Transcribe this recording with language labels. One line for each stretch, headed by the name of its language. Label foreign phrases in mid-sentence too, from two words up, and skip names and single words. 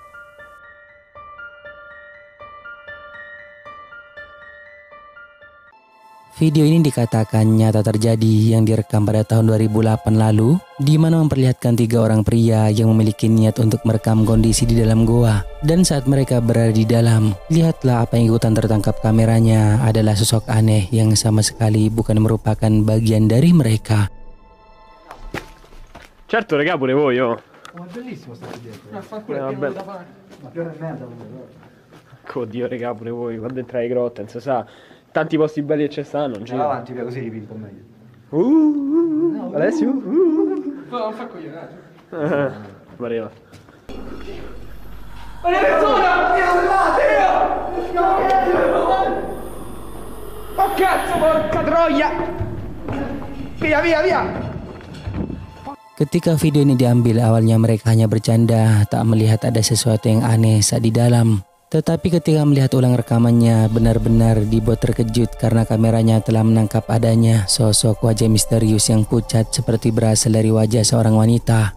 Indonesian: Video ini dikatakan nyata terjadi yang direkam pada tahun 2008 lalu, di mana memperlihatkan 3 orang pria yang memiliki niat untuk merekam kondisi di dalam goa. Dan saat mereka berada di dalam, lihatlah apa yang ikutan tertangkap kameranya adalah sosok aneh yang sama sekali bukan merupakan bagian dari mereka.
Italian: Certo, raga, pure voi, oh. Ma è bellissimo stare dietro. Vabbè. Oddio, raga, pure voi, quando entrai in grotta, non si sa. Tanti posti belli che ci stanno, non Vai avanti, via, così ripinto meglio. Alessio? Non fa coglione. Pareva. Oh cazzo, porca troia! Via, via, via!
Indonesian: Ketika video ini diambil, awalnya mereka hanya bercanda, tak melihat ada sesuatu yang aneh saat di dalam. Tetapi ketika melihat ulang rekamannya, benar-benar dibuat terkejut karena kameranya telah menangkap adanya sosok wajah misterius yang pucat seperti berasal dari wajah seorang wanita.